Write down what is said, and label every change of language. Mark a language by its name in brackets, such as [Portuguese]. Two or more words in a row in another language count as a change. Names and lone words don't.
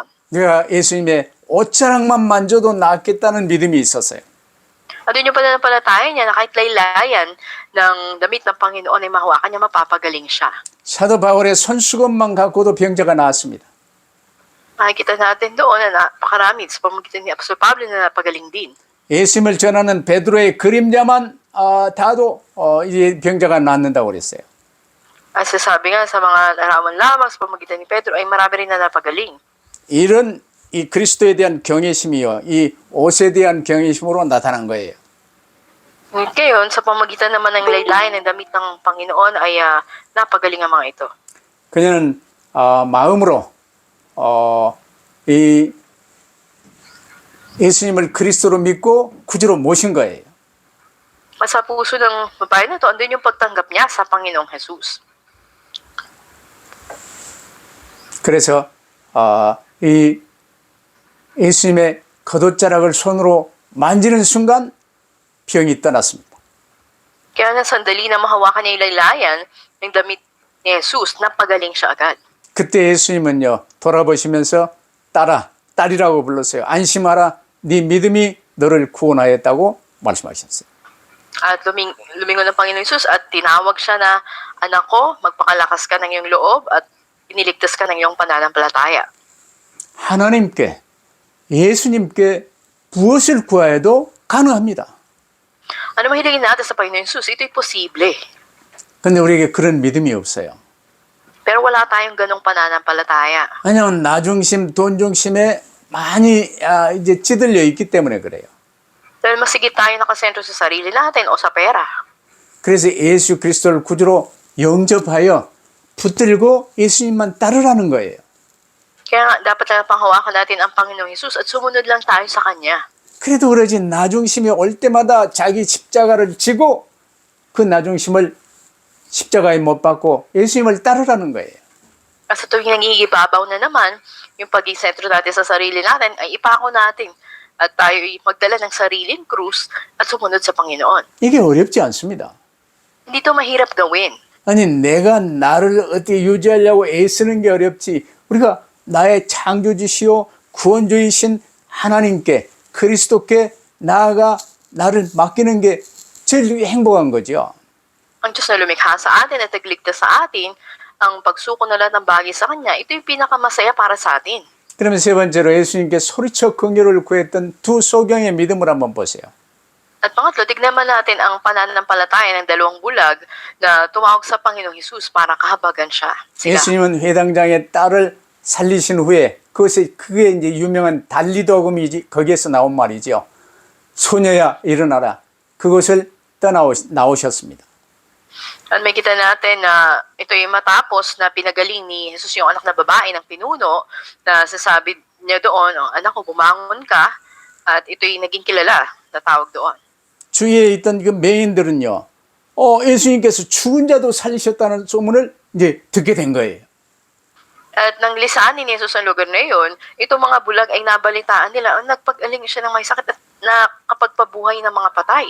[Korean] 그가 예수님의 옷자락만 만져도 낫겠다는 믿음이 있었어요. [Filipino] At yun yung pananampalataya niya na kahit laylayan ng damit ng Panginoon ay mahawakan niya, mapapagaling siya. [Korean] 사도 바울의 손수건만 갖고도 병자가 나았습니다. [Filipino] Makikita natin doon na napakarami sa pamamagitan ni Apostol Pablo na napagaling din. [Korean] 예수님을 전하는 베드로의 그림자만 다도 이제 병자가 낫는다고 그랬어요. [Filipino] At sasabi nga sa mga larawan lamang sa pamamagitan ni Pedro ay marami rin na napagaling. [Korean] 이런 이 그리스도에 대한 경외심이요, 이 옷에 대한 경외심으로 나타난 거예요. [Filipino] Ngunit ngayon, sa pamamagitan naman ng laylayan ng damit ng Panginoon ay napagaling ang mga ito. [Korean] 그녀는 마음으로 이 예수님을 그리스도로 믿고 구주로 모신 거예요. [Filipino] At sa puso ng babae na ito, andun yung pagtanggap niya sa Panginoong Jesus. [Korean] 그래서 이 예수님의 겉옷자락을 손으로 만지는 순간 병이 떠났습니다. [Filipino] Kaya na sandali na mahawakan niya yung laylayan ng damit ni Jesus, napagaling siya agad. [Korean] 그때 예수님은요, 돌아보시면서 딸이라고 불렀어요. 안심하라, 네 믿음이 너를 구원하였다고 말씀하셨어요. [Filipino] At lumingon ng Panginoon Jesus at tinawag siya na, anak ko, magpakalakas ka ng iyong loob at iniligtas ka ng iyong pananampalataya. [Korean] 하나님께, 예수님께 무엇을 구하여도 가능합니다. [Filipino] Ano mahilingin natin sa Panginoon Jesus? Ito'y posible. [Korean] 근데 우리에게 그런 믿음이 없어요. [Filipino] Pero wala tayong ganong pananampalataya. [Korean] 왜냐하면 나 중심, 돈 중심에 많이 이제 찌들려 있기 때문에 그래요. [Filipino] Dahil masigit tayo nakasentro sa sarili natin o sa pera. [Korean] 그래서 예수 그리스도를 구주로 영접하여 붙들고 예수님만 따르라는 거예요. [Filipino] Kaya nga, dapat lang panghawakan natin ang Panginoong Jesus at sumunod lang tayo sa Kanya. [Korean] 그래도 그러지 나 중심이 올 때마다 자기 십자가를 지고 그 나 중심을 십자가에 못 박고 예수님을 따르라는 거예요. [Filipino] At sa tuwing nangigibabaw na naman, yung pagiging sentro natin sa sarili natin ay ipako natin at tayo ay magdala ng sariling krus at sumunod sa Panginoon. [Korean] 이게 어렵지 않습니다. [Filipino] Hindi to mahirap gawin. [Korean] 아니 내가 나를 어떻게 유지하려고 애쓰는 게 어렵지. 우리가 나의 창조주시오 구원주이신 하나님께 그리스도께 나아가 나를 맡기는 게 제일 행복한 거죠. [Filipino] Ang Diyos na lumikha sa atin at nagligtas sa atin, ang pagsuko na lahat ng bagay sa Kanya, ito yung pinakamasaya para sa atin. [Korean] 그러면 세 번째로 예수님께 소리쳐 긍휼을 구했던 두 소경의 믿음을 한번 보세요. [Filipino] At pangatlo, tignan natin ang pananampalataya ng dalawang bulag na tumawag sa Panginoong Jesus para kahabagan siya. Sila. [Korean] 예수님은 회당장의 딸을 살리신 후에 그게 이제 유명한 달리도금이지 거기에서 나온 말이죠. 소녀야 일어나라. 그것을 나오셨습니다. [Filipino] At may kita natin na ito yung matapos na pinagaling ni Jesus yung anak na babae ng pinuno na sasabi niya doon, anak ko, bumangon ka, at ito yung naging kilala na tawag doon. [Korean] 주위에 있던 그 맹인들은요, 예수님께서 죽은 자도 살리셨다는 소문을 이제 듣게 된 거예요. [Filipino] At nang lisanin ni Jesus ang lugar na yun, itong mga bulag ay nabalitaan nila, nagpag-aling siya ng may sakit at nakapagpabuhay ng mga patay.